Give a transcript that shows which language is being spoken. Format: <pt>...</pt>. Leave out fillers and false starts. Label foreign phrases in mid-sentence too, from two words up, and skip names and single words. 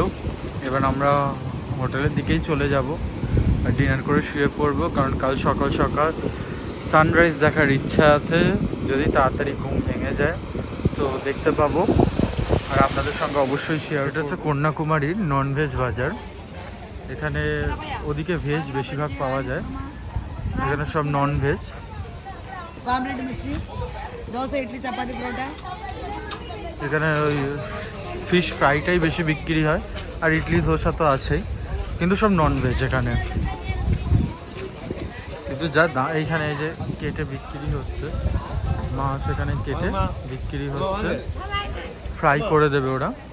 <bn>এবার আমরা হোটেলের দিকেই চলে যাব আর ডিনার করে শুয়ে পড়বো, কারণ কাল সকাল সকাল সানরাইজ দেখার ইচ্ছা আছে। যদি তাড়াতাড়ি ঘুম ভেঙে যায় তো দেখতে পাবো, আর আপনাদের সঙ্গে অবশ্যই শেয়ার। এটা হচ্ছে কন্যাকুমারীর ননভেজ বাজার। এখানে ওদিকে ভেজ বেশিরভাগ পাওয়া যায়, এখানে সব ননভেজ।</bn> <te>ఆమ్లెట్ మిర్చి దోశ ఇడ్లీ చపాతీ పరోటా</te> <bn>এখানে ওই</bn> <en>fish fryটাই</en> <bn>বেশি বিক্রি হয়, আর ইডলি ধোসা তো আছেই, কিন্তু সব ননভেজ এখানে। কিন্তু যা এইখানে এই যে কেটে বিক্রি হচ্ছে মাছ, এখানে কেটে বিক্রি হচ্ছে, ফ্রাই করে দেবে ওরা।</bn>